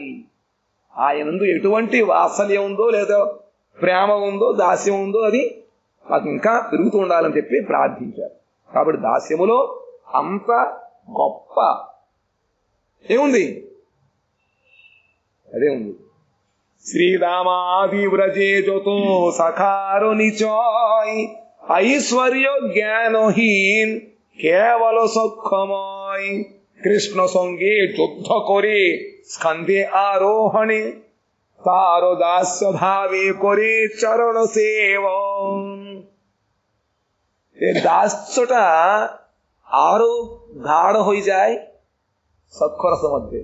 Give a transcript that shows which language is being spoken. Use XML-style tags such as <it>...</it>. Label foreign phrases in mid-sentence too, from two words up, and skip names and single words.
<te>ఆయనందు ఎటువంటి వాత్సల్యం ఉందో లేదా ప్రేమ ఉందో దాస్యం ఉందో అది మాకు ఇంకా పెరుగుతూ ఉండాలని చెప్పి ప్రార్థించారు. కాబట్టి దాస్యములో అంత గొప్ప ఏముంది? అదే ఉంది.</te> <bn>শ্রীরামাদি ব্রজে যত সখার নিচয় ঐশ্বর্য জ্ঞানহীন কেবল সক্ষময় কৃষ্ণ সঙ্গে যুদ্ধ করে স্কন্ধে আরোহণে তার দাস্য ভাবে করে চরণ সেবন। এই দাস্যটা আরো গাঢ় হয়ে যায় সক্ষরসের মধ্যে।</bn>